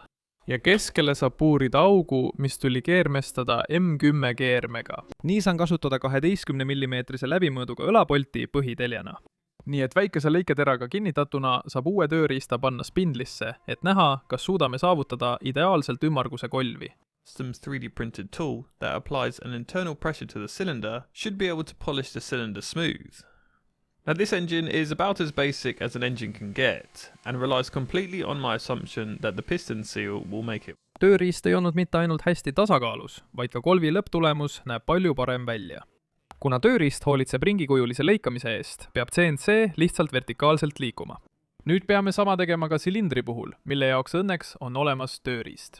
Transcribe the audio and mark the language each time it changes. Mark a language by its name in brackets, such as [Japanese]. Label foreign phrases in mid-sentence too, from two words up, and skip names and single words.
[Estonian] Ja keskele saab puurida augu, mis tuli keermestada M10 keermega. Nii saan kasutada 12 mm läbimõõduga õlapolti põhiteljana. Nii et väikese lõiketeraga kinnitatuna saab uue tööriista panna spindlisse, et näha, kas suudame saavutada ideaalselt ümmarguse kolvi. [English] Custom's 3D printed tool that applies an internal pressure to the cylinder should be able to polish the cylinder smooth. Now this engine is about as basic as an engine can get and relies completely on my assumption that the piston seal will make it. [Estonian] Tööriist ei olnud mitte ainult hästi tasakaalus, vaid ka kolvi lõpptulemus näeb palju parem välja. Kuna tööriist hoolitseb ringikujulise lõikamise eest, peab CNC lihtsalt vertikaalselt liikuma. Nüüd peame sama tegema ka silindri puhul, mille jaoks õnneks on olemas tööriist.